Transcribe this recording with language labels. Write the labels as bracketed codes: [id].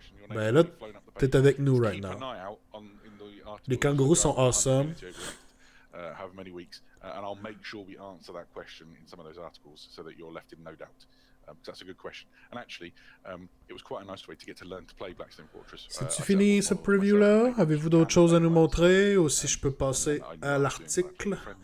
[fr] Ben là, t'es avec nous [en] right now. [fr] Les kangourous sont awesome. [en] However many weeks, and I'll make sure we answer that question in some of those articles so that you're left in no doubt. That's a good question. And actually, it was quite a nice way to get to learn to play Blackstone Fortress. [fr] C'est-tu fini ce preview-là? Avez-vous d'autres choses à nous montrer? Ou si je peux passer à l'article?